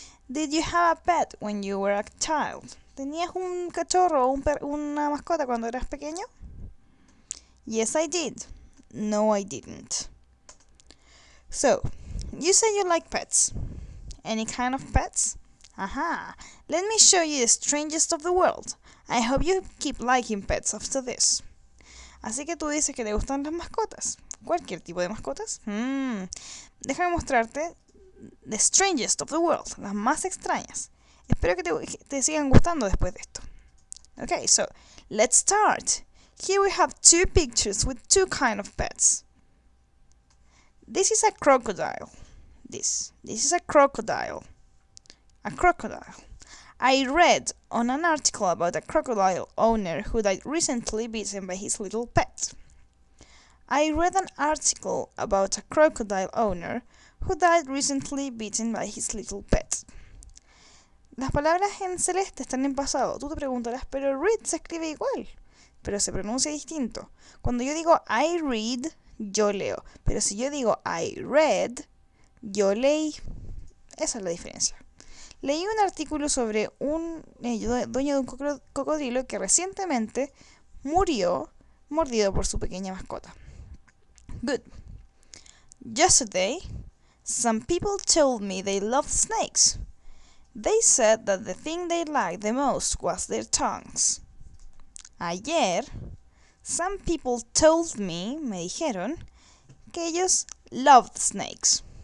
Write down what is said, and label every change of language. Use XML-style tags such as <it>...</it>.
<en>Did you have a pet when you were a child?</en> <es>¿Tenías un cachorro o una mascota cuando eras pequeño?</es> <en>Yes, I did. No, I didn't. So, you say you like pets. Any kind of pets? Aha! Let me show you the strangest of the world. I hope you keep liking pets after this.</en> <es>Así que tú dices que te gustan las mascotas. ¿Cualquier tipo de mascotas? Déjame mostrarte</es> <en>the strangest of the world,</en> <es>las más extrañas. Espero que te sigan gustando después de esto.</es> <en>Okay, so let's start. Here we have two pictures with two kind of pets. This is a crocodile. This is a crocodile. A crocodile. I read on an article about a crocodile owner who died recently bitten by his little pet. I read an article about a crocodile owner who died recently bitten by his little pet.</en> <es>Las palabras en celeste están en pasado. Tú te preguntarás, pero read se escribe igual, pero se pronuncia distinto. Cuando yo digo I read, yo leo. Pero si yo digo I read, yo leí. Esa es la diferencia. Leí un artículo sobre un dueño de un cocodrilo que recientemente murió mordido por su pequeña mascota.</es> <en>Good. Yesterday, some people told me they loved snakes. They said that the thing they liked the most was their tongues. Ayer, some people told me,</en> <es>me dijeron, que ellos</es> <en>loved snakes.</en>